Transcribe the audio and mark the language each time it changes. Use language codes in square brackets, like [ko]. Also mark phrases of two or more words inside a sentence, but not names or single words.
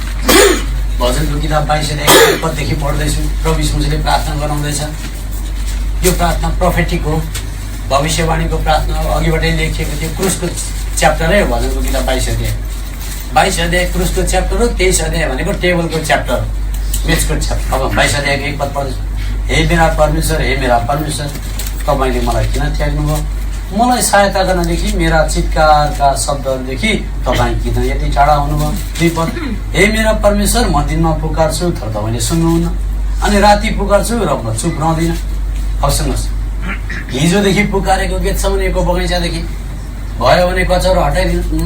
[ne] भजनको किताब 22 पददेखि पढ्दैछु। प्रभु यीशु मसीहले प्रार्थना गराउँदैछ, यो प्रार्थना प्रोफेटिक हो, भविष्यवाणीको प्रार्थना हो, अघिबाटै लेखिएको थियो। क्रुसको च्याप्टरै हो भजनको किताब 22 अध्याय क्रुसको च्याप्टर हो। 23 अध्याय भनेको टेबलको च्याप्टर हो, मेचको च्याप्टर। अब 22 अध्यायको 1 पद पढ्दैछु। हे मेरा परमेश्वर, हे मेरा परमेश्वर, तपाईँले मलाई किन त्याग्नुभयो? मलाई सहायता गर्नदेखि, मेरा चित्कारका शब्दहरूदेखि तपाईँ किन यति टाढा हुनुभयो? 2 पद। हे मेरा परमेश्वर, म दिनमा पुकार्छु तर तपाईँले सुन्नुहुन्न, अनि राति पुकार्छु र म चुप रहँदिनँ। अब सुन्नुहोस्, हिजोदेखि पुकारेको गेतसम्मको बगैँचादेखि भयो भने कचौरा हटाइदिनु।